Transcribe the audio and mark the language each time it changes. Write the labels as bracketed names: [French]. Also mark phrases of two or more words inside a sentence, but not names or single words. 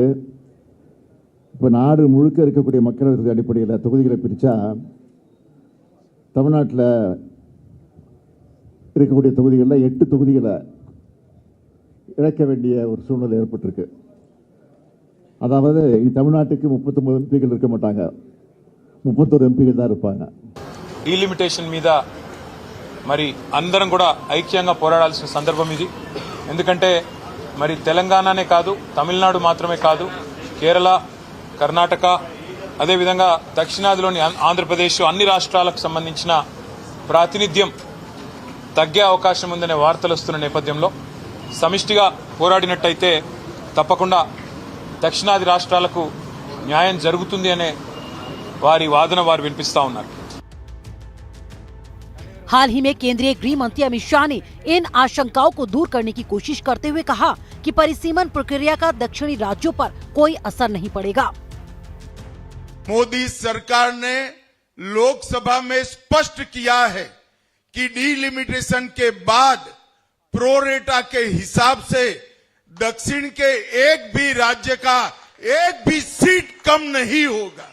[Tamil] இப்போ நாடு முழுக்க இருக்கக்கூடிய மக்கள் அடிப்படையில் தொகுதிகளை பிரித்தா தமிழ்நாட்டில் இருக்கக்கூடிய தொகுதிகளில் 8 தொகுதிகளை இழக்க வேண்டிய ஒரு சூழ்நிலை ஏற்பட்டிருக்கு. அதாவது தமிழ்நாட்டுக்கு 39 எம்பிகள் இருக்க மாட்டாங்க, 31 எம்பிகள் தான் இருப்பாங்க. [Telugu] డీలిమిటేషన్ మీద మరి అందరం కూడా ఐక్యంగా పోరాడాల్సిన సందర్భం ఇది. ఎందుకంటే మరి తెలంగాణనే కాదు, తమిళనాడు మాత్రమే కాదు, కేరళ, కర్ణాటక, అదేవిధంగా దక్షిణాదిలోని ఆంధ్రప్రదేశ్ అన్ని రాష్ట్రాలకు సంబంధించిన ప్రాతినిధ్యం తగ్గే అవకాశం ఉందనే వార్తలు వస్తున్న నేపథ్యంలో సమిష్టిగా పోరాడినట్టయితే తప్పకుండా దక్షిణాది రాష్ట్రాలకు న్యాయం జరుగుతుంది అనే వారి వాదన వారు వినిపిస్తా ఉన్నారు. [Hindi] हाल ही में केंद्रीय गृह मंत्री अमित शाह ने इन आशंकाओं को दूर करने की कोशिश करते हुए कहा कि परिसीमन प्रक्रिया का दक्षिणी राज्यों पर कोई असर नहीं पड़ेगा। मोदी सरकार ने लोकसभा में स्पष्ट किया है कि डीलिमिटेशन के बाद प्रोरेटा के हिसाब से दक्षिण के एक भी राज्य का एक भी सीट कम नहीं होगा।